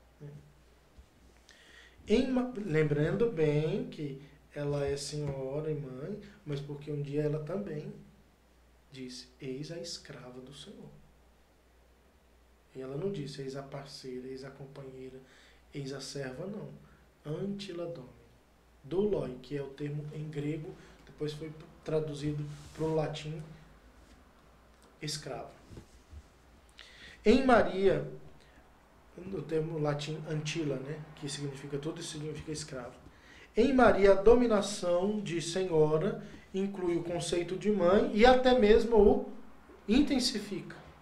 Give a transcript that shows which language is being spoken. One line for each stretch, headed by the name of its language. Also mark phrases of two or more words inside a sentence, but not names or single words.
Portuguese: Lembrando bem que ela é senhora e mãe, mas porque um dia ela também disse, eis a escrava do Senhor. E ela não disse, eis a parceira, eis a companheira, eis a serva, não.
Latin: Antila domini.
Portuguese: Douloi, que é o termo em grego, depois foi traduzido para o latim, escravo. Em Maria, no termo latim antila, né, que significa tudo isso, significa escravo. Em Maria, a dominação de senhora inclui o conceito de mãe e até mesmo o intensifica.